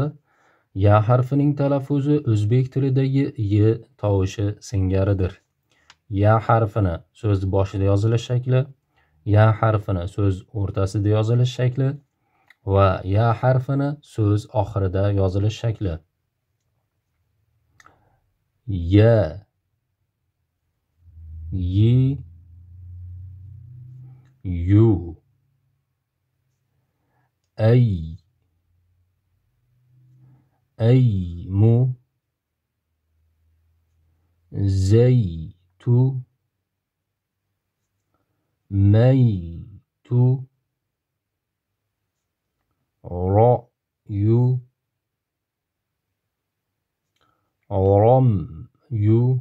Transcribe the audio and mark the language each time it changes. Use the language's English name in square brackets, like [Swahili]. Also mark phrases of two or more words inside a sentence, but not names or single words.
[Uzbek] Ya harfining talaffuzi o'zbek tilidagi y tovushi singaridir. Ya harfini so'z boshida yozilish shakli, ya harfini so'z o'rtasida yozilish shakli va ya harfini so'z oxirida yozilish shakli. Ya, yi, yu, ay, aymu, zaytu, maytu, ra'yu, ramyu,